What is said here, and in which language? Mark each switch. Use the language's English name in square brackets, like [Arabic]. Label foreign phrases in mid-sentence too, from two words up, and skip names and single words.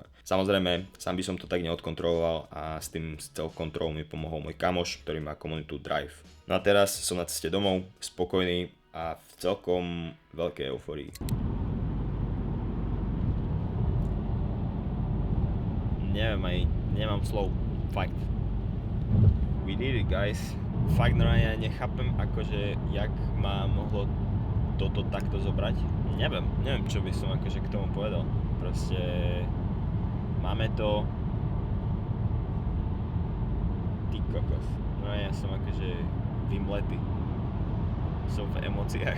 [Slovak] Samozrejme, sám by som to tak neodkontroloval a s tým celou kontrolou mi pomohol môj kamoš, ktorý má komunitu Drive. No a teraz som na ceste domov, spokojný a v celkom veľkej eufórii. Neviem, nemám slov, fakt. [English] We did it, guys. [Slovak] Fakt ja nechápem, akože, jak ma mohlo toto takto zobrať. Neviem, čo by som akože k tomu povedal. Proste máme to. Ty kokos. No ja som akože vymletý. Som v emóciách.